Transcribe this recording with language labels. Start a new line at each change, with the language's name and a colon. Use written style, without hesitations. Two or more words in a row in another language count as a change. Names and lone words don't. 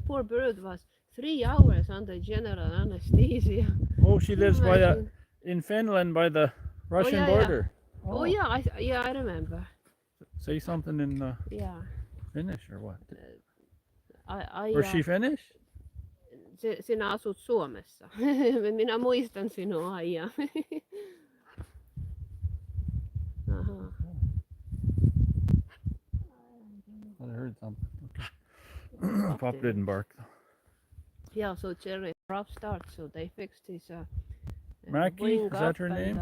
English: Poor bird was 3 hours under general anesthesia. Oh, she lives in Finland by the Russian border. Yeah. Oh yeah, I remember. Say something in Finnish or what? Was she Finnish?
Finnish: Sinä asut Suomessa. Minä muistan sinua, Aija.
English: I heard something. Okay. Pup didn't bark though. Yeah, so Cherry rough start, so they fixed his Mackie, is that her name?